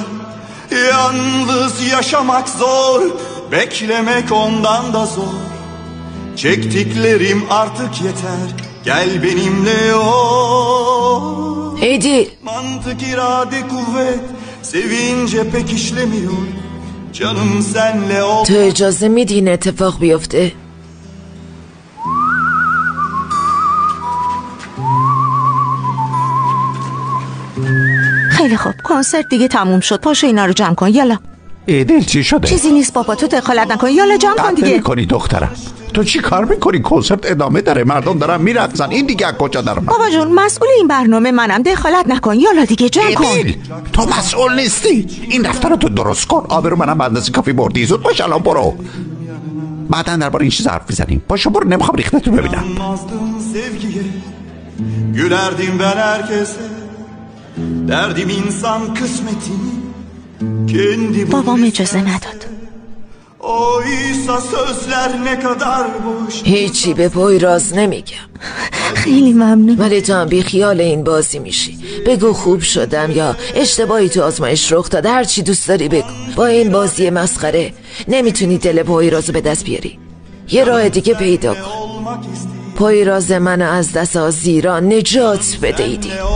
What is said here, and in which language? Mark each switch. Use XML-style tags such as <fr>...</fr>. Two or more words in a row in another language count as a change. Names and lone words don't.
<tr>Yalnız yaşamak zor, beklemek ondan da zor. Çektiklerim artık yeter, gel benimle ol. Edil. Mantık, irade, kuvvet sevince pek işlemiyor. Canım senle ol.</tr> <fa>تو اجازه میدی این اتفاق بیفته؟ خیلی خوب، کنسرت دیگه تموم شد. پاشو اینا رو جمع کن. یالا. ایدل چی شده؟ چیزی نیست بابا، تو دخالت نکن. یالا جمع کن دیگه. میکنی دخترم؟ تو چی کار میکنی؟ کنسرت ادامه داره، مردم دارن میرقصن. این دیگه از کجا در اومد؟ بابا جون مسئول این برنامه منم، دخالت نکن. یالا دیگه جمع کن. ایدل تو مسئول نیستی. این دفتر رو تو درست کن. آبرو منم بندازی کافی بردی. زود باش الان برو. بعداً درباره این چیز حرف میزنیم. باشو برو، نمیخوام ریختتو ببینم.</fa> <tr>Gülerdim ben herkese. Derdim insan kısmetini kendi.</tr> <fa>بابام اجازه نداد.</fa> <tr>Oysa sözler ne kadar boş.</tr> <fa>هیچی به پویراز نمیگم. خیلی ممنون. ولی تو هم بی خیال این بازی میشی. بگو خوب شدم یا اشتباهی تو آزمایش رخ داد، هر چی دوست داری بگو. با این بازی مسخره نمیتونی دل پویرازو به دست بیاری. یه راه دیگه پیدا کن. پویراز منو از دست آزیران نجات بده ایدی.</fa>